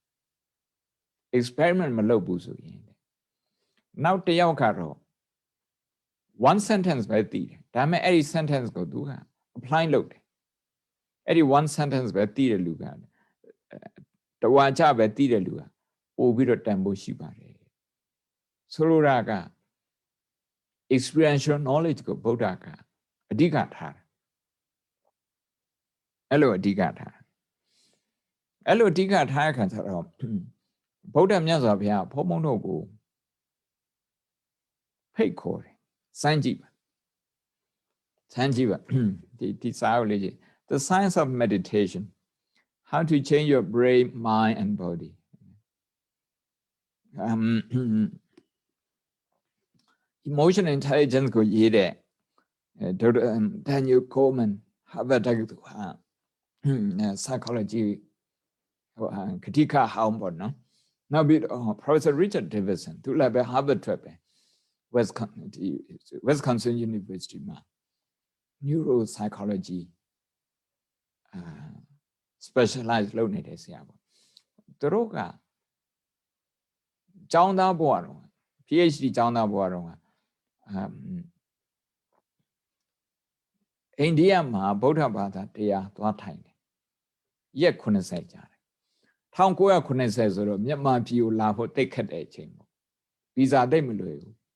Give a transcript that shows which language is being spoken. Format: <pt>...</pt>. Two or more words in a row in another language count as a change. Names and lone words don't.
<my>experiment မလုပ်ဘူးဆိုရင်နောက်တစ်ယောက်ကတော့</my> <en>one sentence</en> <my>ပဲသိတယ်ဒါပေမဲ့အဲ့ဒီ sentence ကိုသူက apply လုပ်တယ်အဲ့ဒီ</my> <en>one sentence</en> <my>ပဲသိတဲ့လူကတဝါချပဲသိတဲ့လူကပို့ပြီးတော့တန်ဖို့ရှိပါတယ်ဆိုလိုတာက</my> <en>experiential knowledge</en> <my>ကိုဗုဒ္ဓကအဓိကထားတယ် အဲ့လိုအဓိကထားအဲ့လိုအဓိကထားတဲ့ခါကျတော့ဗုဒ္ဓမြတ်စွာဘုရားဘုံဘုံတို့ကိုဖိတ်ခေါ်တယ်စမ်းကြည့်ပါဒီစာအုပ်လေးကြီး The Science of Meditation How to Change Your Brain, Mind and Body Emotional Intelligence ကိုရေးတဲ့ဒေါက်တာ Daniel Goleman Harvard တက္ကသိုလ်ဟာ psychology ခတိကဟောင်းပေါ့နော်နောက်ပြီး Professor Richard Davidson သူလည်းပဲ Harvard ထွက်ပဲ Wisconsin University မှာ</my> <en>neuropsychology specialize</en> <my>လုပ်နေတဲ့ဆရာပေါ့သူတို့ကကျောင်းသားဘဝတော့ PhD ကျောင်းသားဘဝတော့ အိန္ဒိယမှာဗုဒ္ဓဘာသာတရားသွားထိုင်တယ်ရက်80ကြာတယ်1980ဆိုတော့မြန်မာပြည်ကိုလာဖို့တိတ်ခတ်တဲ့အချိန်ပေါ့ဗီဇာတိတ်မလွယ်ဘူး</my>